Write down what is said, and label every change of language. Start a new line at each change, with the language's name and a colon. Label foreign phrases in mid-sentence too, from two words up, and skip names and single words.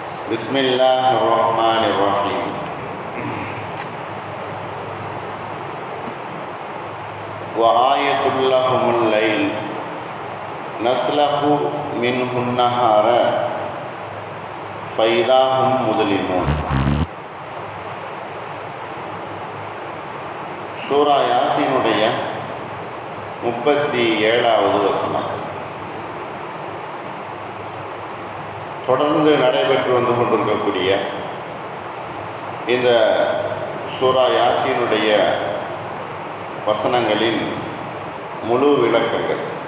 Arabic: بسم الله الرحمن الرحيم. وآية لهم الليل نسلخ منه النهار فإذا هم مظلمون.
Tamil: சூரா யாசீனுடைய 37வது வசனம். தொடர்ந்து நடைபெற்று வந்து கொண்டிருக்கக்கூடிய இந்த சூரா யாசீனுடைய வசனங்களின் முழு விளக்கங்கள்.